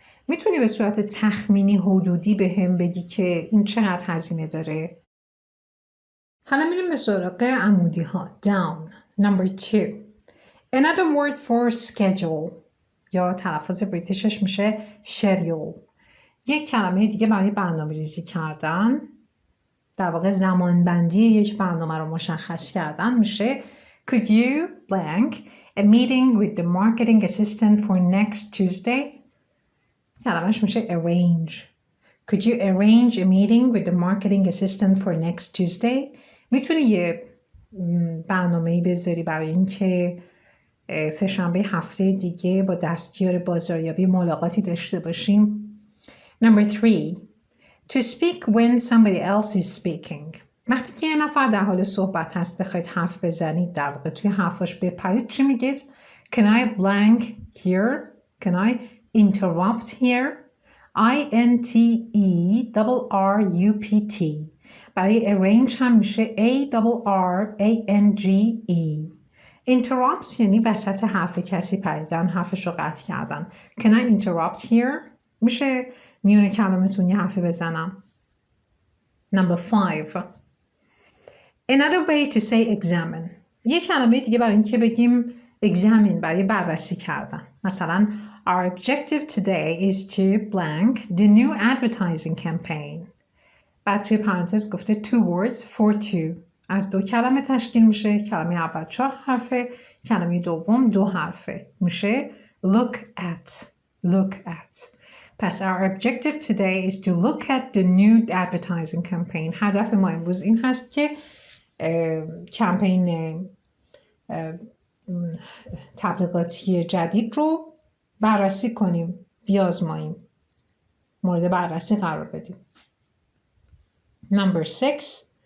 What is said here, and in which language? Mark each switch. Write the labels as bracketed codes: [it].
[fa] میتونی به صورت تخمینی حدودی به هم بگی که این چقدر هزینه داره؟ حالا میریم به سراغ عمودی ها. [en] Down. Number 2. Another word for schedule. [fa] یا تلفظ بریتیشش میشه schedule. یک کلمه دیگه برای برنامه ریزی کردن، در واقع زمانبندی یک برنامه رو مشخص کردن میشه [en] Could you blank a meeting with the marketing assistant for next Tuesday? [fa] کلمش میشه arrange. [en] Could you arrange a meeting with the marketing assistant for next Tuesday? [fa] میتونی یه برنامه‌ای بذاری برای اینکه سه شنبه هفته دیگه با دستیار بازاریابی ملاقاتی داشته باشیم. [en] Number 3. To speak when somebody else is speaking. [fa] وقتی که یه نفر در حال صحبت هست بخواید حرف بزنید، در واقع توی حرفاش بپرید، چی میگید؟ [en] Can I blank here? Can I interrupt here? I-N-T-E-R-R-U-P-T. [fa] برای arrange هم میشه A-R-R-A-N-G-E. interrupt یعنی وسط حرف کسی پریدن، حرفش رو قطع کردن. [en] Can I interrupt here? [fa] میشه میونه کلمتون یه حرفی بزنم. [en] Number 5. Another way to say examine. [fa] یه کلمه دیگه برای اینکه بگیم examine برای بررسی کردن. [en] مثلا Our objective today is to blank the new advertising campaign. [fa] بعد توی پرانتز گفته [en] 2 words for 2. [fa] از 2 کلمه تشکیل میشه. کلمه اول 4 حرفه، کلمه دوم 2 حرفه. [en] میشه look at. Look at. پس our objective today is to look at the new advertising campaign. [fa] هدف ما امروز این هست که کمپین تبلیغاتی جدید رو بررسی کنیم، بیازماییم، مورد بررسی قرار بدیم. [en] Number 6.